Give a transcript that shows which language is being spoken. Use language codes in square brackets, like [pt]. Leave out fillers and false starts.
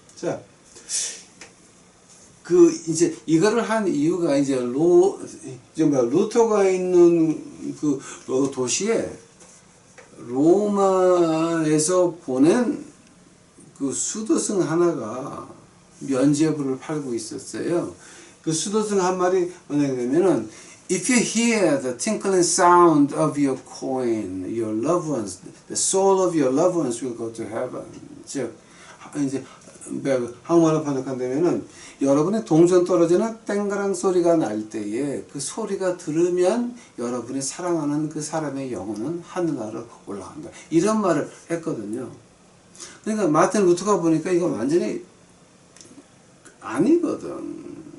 [ko] 자, 이제 이거를 한 이유가 이제 루터가 있는 그 도시에 로마에서 보낸 그 수도승 하나가 면죄부를 팔고 있었어요. 그 수도승 한 말이 뭐냐면은 [en] If you hear the tinkling sound of your coin, your loved ones, the soul of your loved ones will go to heaven. [ko] 즉 이제 한국말로 번역한다면은 여러분의 동전 떨어지는 땡가랑 소리가 날 때에 그 소리가 들으면 여러분이 사랑하는 그 사람의 영혼은 하늘나라로 올라간다. 이런 말을 했거든요. 그러니까 마틴 루터가 보니까 이거 완전히 아니거든.